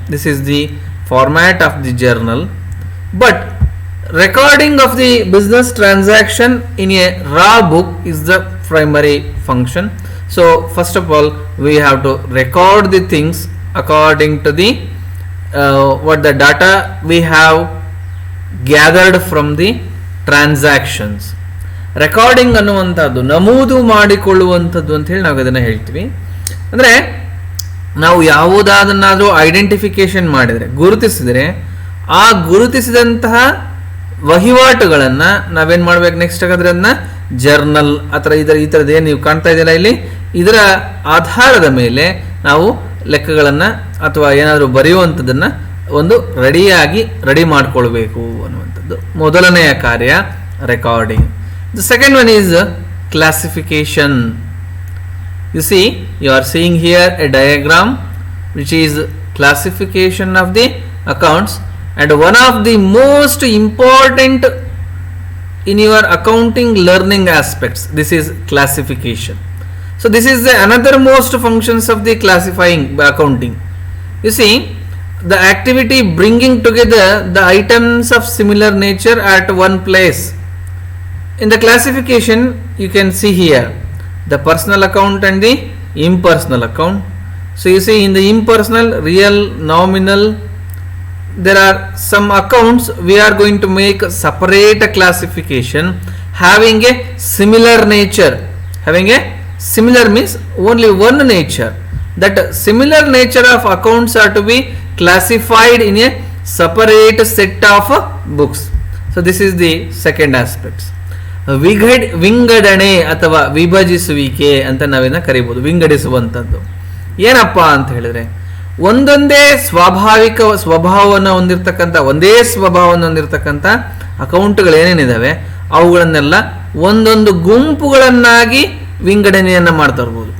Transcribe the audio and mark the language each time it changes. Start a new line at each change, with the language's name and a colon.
English: This is the format of the journal. But recording of the business transaction in a raw book is the primary function. So first of all we have to record the things according to the what the data we have gathered from the transactions.
Kannada: Recording ಅನ್ನುವಂಥದ್ದು ನಮೂದು ಮಾಡಿಕೊಳ್ಳುವಂಥದ್ದು ಅಂತ ಹೇಳಿ ನಾವು ಅದನ್ನು ಹೇಳ್ತೀವಿ. ಅಂದರೆ ನಾವು ಯಾವುದಾದನ್ನಾದರೂ identification ಮಾಡಿದರೆ, ಗುರುತಿಸಿದರೆ, ಆ ಗುರುತಿಸಿದಂತಹ ವಹಿವಾಟುಗಳನ್ನು ನಾವೇನು ಮಾಡ್ಬೇಕು ನೆಕ್ಸ್ಟ್ ಹಾಗಾದ್ರೆ ಅದನ್ನ ಜರ್ನಲ್ ಅಥವಾ ಈ ಥರದ್ದು ಏನು ನೀವು ಕಾಣ್ತಾ ಇದ್ದೀರಾ ಇಲ್ಲಿ, ಇದರ ಆಧಾರದ ಮೇಲೆ ನಾವು ಲೆಕ್ಕಗಳನ್ನು ಅಥವಾ ಏನಾದರೂ ಬರೆಯುವಂಥದ್ದನ್ನು ಒಂದು ರೆಡಿ ಮಾಡಿಕೊಳ್ಬೇಕು ಅನ್ನುವಂಥದ್ದು ಮೊದಲನೆಯ ಕಾರ್ಯ, recording.
English: The second one is classification. You see, you are seeing here a diagram which is classification of the accounts. And one of the most important in your accounting learning aspects, this is classification. So this is the another most functions of the classifying accounting. You see, the activity bringing together the items of similar nature at one place. In the classification you can see here the personal account and the impersonal account. So you see, in the impersonal, real, nominal, there are some accounts we are going to make a separate classification having a similar nature. Having a similar means only one nature. That similar nature of accounts are to be classified in a separate set of books. So this is the second aspect.
Kannada: ವಿಂಗಡಣೆ ಅಥವಾ ವಿಭಜಿಸುವಿಕೆ ಅಂತ ನಾವೇನ ಕರಿಬಹುದು. ವಿಂಗಡಿಸುವಂಥದ್ದು ಏನಪ್ಪ ಅಂತ ಹೇಳಿದ್ರೆ, ಒಂದೊಂದೇ ಸ್ವಾಭಾವಿಕ ಸ್ವಭಾವವನ್ನು ಹೊಂದಿರತಕ್ಕಂಥ ಒಂದೇ ಸ್ವಭಾವವನ್ನು ಹೊಂದಿರತಕ್ಕಂಥ ಅಕೌಂಟ್ಗಳು ಏನೇನಿದಾವೆ ಅವುಗಳನ್ನೆಲ್ಲ ಒಂದೊಂದು ಗುಂಪುಗಳನ್ನಾಗಿ ವಿಂಗಡಣೆಯನ್ನು ಮಾಡ್ತಾ ಇರ್ಬೋದು.